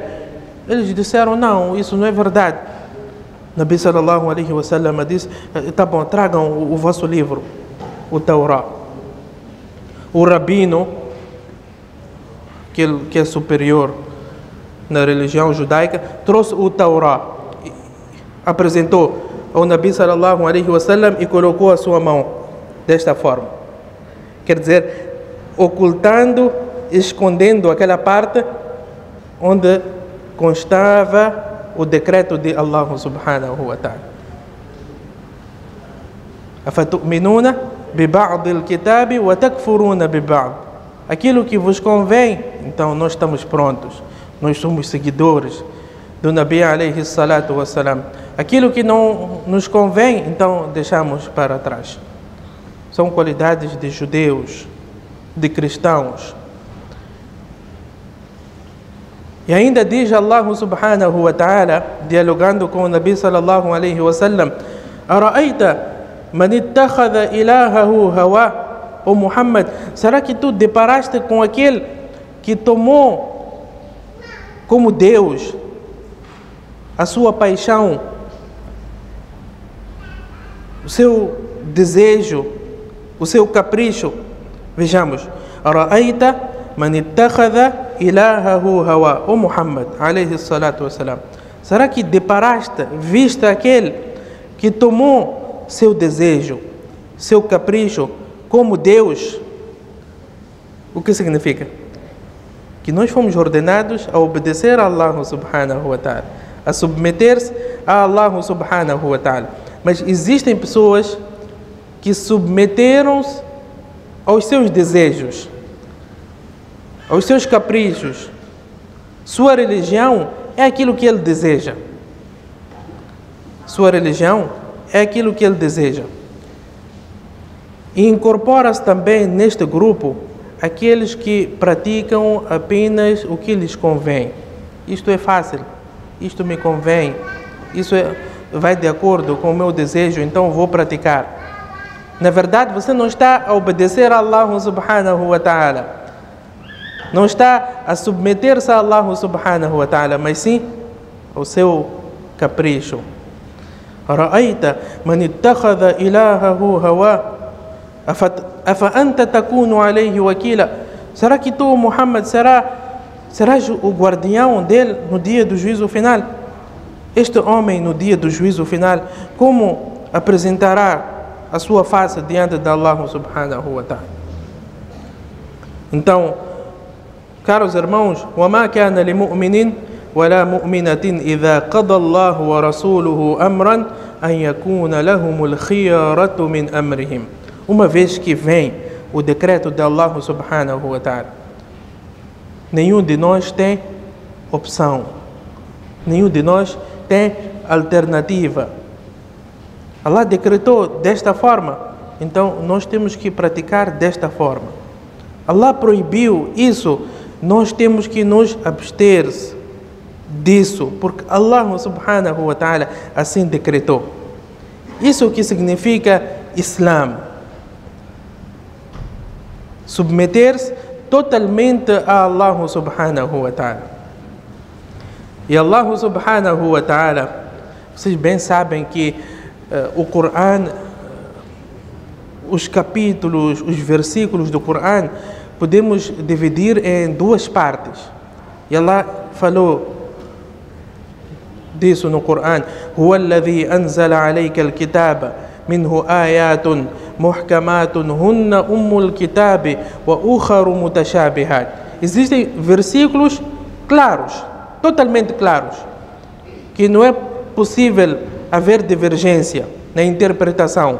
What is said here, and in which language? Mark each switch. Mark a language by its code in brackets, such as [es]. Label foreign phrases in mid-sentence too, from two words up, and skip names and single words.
[pt] Eles disseram: não, isso não é verdade. [ar] نبي صلى الله عليه وسلم [pt] disse: tá bom, tragam o vosso livro, o Taurá. O rabino, que é superior na religião judaica, trouxe o Taurá, apresentou ao [ar] نبي صلى الله عليه وسلم [pt] e colocou a sua mão desta forma. Quer dizer, ocultando, escondendo aquela parte onde constava o decreto de [ar] الله سبحانه وتعالى. أفتؤمنون ببعض الكتاب وتكفرون ببعض. [pt] Aquilo que vos convém, então nós estamos prontos. Nós somos seguidores do [ar] نبي عليه الصلاة والسلام. [pt] Aquilo que não nos convém, então deixamos para trás. São qualidades de judeus, de cristãos. E ainda diz [ar] الله سبحانه وتعالى, [pt] dialogando com o [ar] نبي صلى الله عليه وسلم أرأيت من اتخذ إلهه هواه. [pt] Ó Muhammad, será que tu deparaste com aquele que tomou como Deus a sua paixão, o seu desejo, o seu capricho? Vejamos: [ar] أرأيت من اتخذ إلهه هواه. Ó Muhammad عليه الصلاة والسلام, [pt] será que deparaste, viste aquele que tomou seu desejo, seu capricho como Deus? O que significa? Que nós fomos ordenados a obedecer a [ar] الله سبحانه وتعالى, [pt] a submeter-se a [ar] الله سبحانه وتعالى. [pt] Mas existem pessoas que submeteram-se aos seus desejos, aos seus caprichos. Sua religião é aquilo que ele deseja. sua religião é aquilo que ele deseja. E incorpora-se também neste grupo aqueles que praticam apenas o que lhes convém. Isto é fácil, isto me convém, vai de acordo com o meu desejo, então vou praticar. Na verdade, você não está a obedecer a [ar] الله سبحانه وتعالى, [pt] não está a submeter-se a [ar] الله سبحانه وتعالى, [pt] mas sim ao seu capricho. [ar] رأيت من اتخذ إلهه هواه أفأنت تكون عليه وكيلا. [pt] Será que tu, Muhammad, serás o guardião dele no dia do juízo final? Este homem, no dia do juízo final, como apresentará a sua face diante de [ar] الله سبحانه وتعالى? [pt] Então, caros irmãos, [ar] وَمَا كَانَ لِمُؤْمِنٍ وَلَا مُؤْمِنَةٍ إِذَا قَضَى اللَّهُ وَرَسُولُهُ أَمْرًا أَنْ يَكُونَ لَهُمُ الْخِيَرَةُ مِنْ أَمْرِهِمْ. [pt] Uma vez que vem o decreto de [ar] الله سبحانه وتعالى, [pt] nenhum de nós tem opção, nenhum de nós tem alternativa. Allah decretou desta forma, então nós temos que praticar desta forma. Allah proibiu isso, nós temos que nos abster disso, porque [ar] الله سبحانه وتعالى [pt] assim decretou. Isso que significa Islã. Submeter-se totalmente a [ar] الله سبحانه وتعالى. [pt] E [ar] الله سبحانه وتعالى, [pt] vocês bem sabem que o Corão, os capítulos, os versículos do Corão, podemos dividir em duas partes. E Allah falou disso no Corão: [ar] هو الذي أنزل عليك الكتاب منه آيات محكمات هن الكتاب وأخر متشابهات. [pt] Existem versículos claros, totalmente claros, que não é possível haver divergência na interpretação.